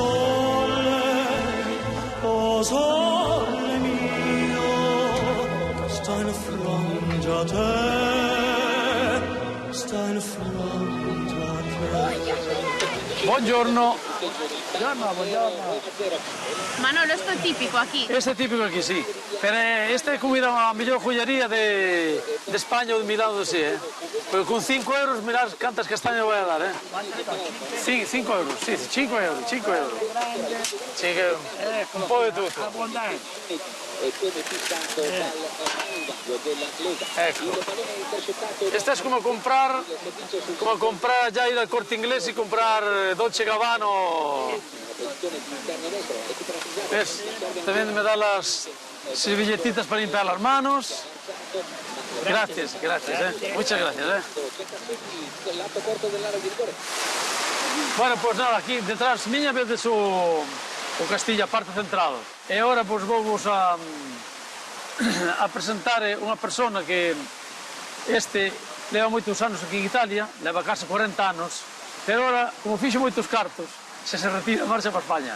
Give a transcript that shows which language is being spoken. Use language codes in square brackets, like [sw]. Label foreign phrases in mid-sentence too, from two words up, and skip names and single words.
[it] sole mio, sta in fronte a te, sta in fronte a te. Buongiorno. Buongiorno. [gl] Manolo, esto é típico aquí. Este é típico aquí, sí. Pero esta é comida a mellor joyería de España ou de Milán, Porque con 5 euros, mirad cantas castañas vai a dar, 5 euros, sí, 5 euros. 5 euros. [it] Un po' de tutto. Ecco. [es] Esta es como comprar ya ir al Corte Inglés y comprar Dolce Gabbana. ¿Ves? También me da las servilletitas para limpiar las manos. Gracias. Muchas gracias. Bueno, pues nada, [gl] aquí detrás miña vedes o castillo, a parte central. E agora pues vamos a presentar unha persona que leva moitos anos aquí en Italia, leva case 40 anos, pero ahora, como fixo moitos cartos, se retira, marcha para España.